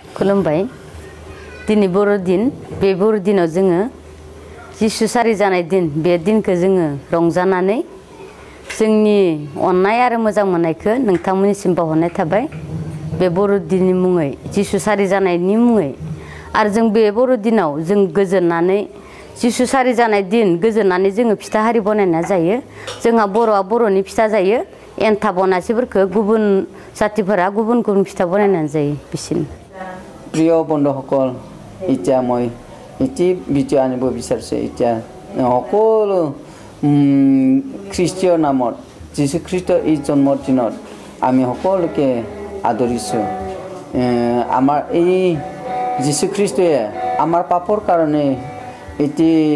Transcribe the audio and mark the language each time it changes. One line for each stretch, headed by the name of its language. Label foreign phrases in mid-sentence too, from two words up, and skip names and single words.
Bodo: खुलुमबाय दिनै बर'दिन बे बर'दिनाव जोङो जिसु सारि जानाय दिन बे दिनखौ जोङो रंजानानै जोंनि अननाय आरो मोजां मोननायखौ नोंथांमोननिसिम बावहरनाय थाबाय बे बर'दिननि मुङै जिसु सारि जानायनि मुङै आरो जों बे बर'दिनाव जों गोजोननानै जिसु सारि जानाय दिन गोजोननानै जोङो फिथा हारि बनायना जायो जोंहा बर'आ बर'नि फिथा जायो एन्थाब अनासिफोरखौ गुबुन जातिफोरा गुबुन गुबुन फिथा बनायनानै जायो बिसिनि
Assamese: প্ৰিয় বন্ধুসকল এতিয়া মই এটি ভিডিঅ' আনিব বিচাৰিছোঁ এতিয়া সকলো খ্ৰীষ্টীয় নামত যীশুখ্ৰীষ্টৰ এই জন্মদিনত আমি সকলোকে আদৰিছোঁ আমাৰ এই যীশুখ্ৰীষ্টই আমাৰ পাপৰ কাৰণে এটি